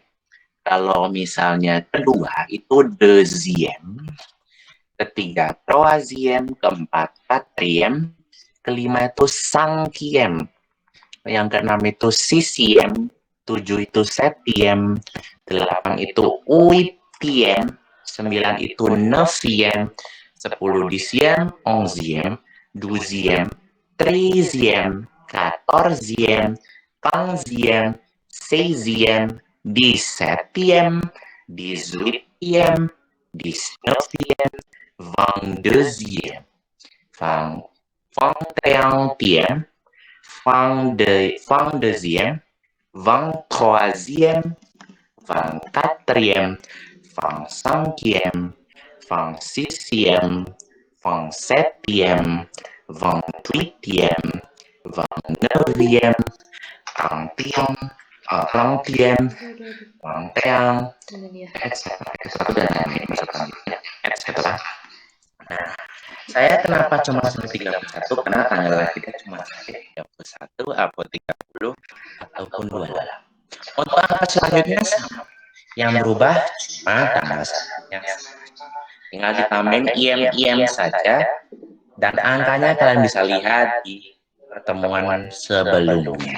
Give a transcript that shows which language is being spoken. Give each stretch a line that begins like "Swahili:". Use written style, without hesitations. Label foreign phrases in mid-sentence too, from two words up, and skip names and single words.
Indonesian: Kalau misalnya kedua itu deuxième. Ketiga, troisième, keempat, quatrième, kelima itu cinquième, yang keenam itu
French: sixième, 7 itu septième, 8 itu huitième, 9 itu neuvième, 10 dixième, onzième, douzième, treizième, quatorzième, quinzième, seizième, dix-septième, dix-huitième, dix-neuvième, 22e, 21e, 22e, 23e, 24e, 25e, 26e, 27e, 28e, 29e, 30e, 30e, 31, etc.
Indonesian: Nah, saya kenapa cuma sampai 31? Karena tanggal lahirnya cuma sampai 31 atau 30 ataupun 28. Untuk angka selanjutnya sama. Yang berubah cuma tanggal satunya. Tinggal ditambahin IM saja dan angkanya kalian bisa lihat di pertemuan sebelumnya.